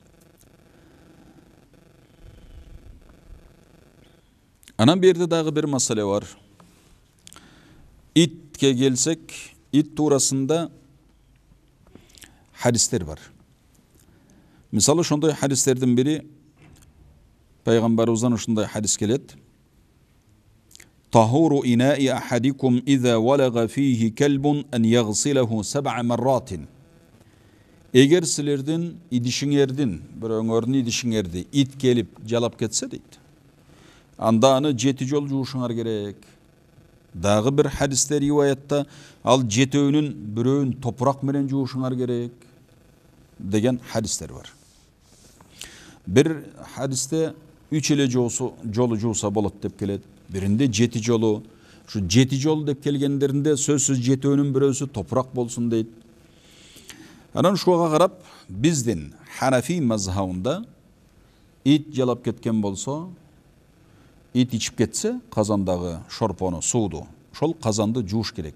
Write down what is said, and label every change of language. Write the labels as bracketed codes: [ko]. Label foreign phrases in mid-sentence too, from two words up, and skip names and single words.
[ky] Анан берде дагы бир маселе бар. Итке келсек, ит туурасында хадистер бар. Мисалы ошондой хадистердин бири пайгамбарыбыздан ушундай хадис келет. [ar] طهور إناء أحدكم إذا ولغ فيه الكلب أن يغسله 7 مرات. [ky] Эгер силердин идишиңердин, бирөөңөрдүн идишиңерди ит келип жалап кетсе дейт. Анда аны 7 жол жуушуңар керек. Дагы бир хадисте риваятта ал 7-өөнүн бирөөн топурак менен жуушуңар керек деген хадистер бар. Бир хадисте 3 эле жолу жууса болот деп келет. Биринде 7 жолу. Шу 7 жол деп келгендеринде сөзсүз 7-өөнүн бирөөсү топурак болсун дейт. Анан ушуга карап биздин Ханафи мазхабында ит жалап кеткен болсо, ит ичип кетсе, казандагы шорпону, сууду, ошол казанды жууш керек.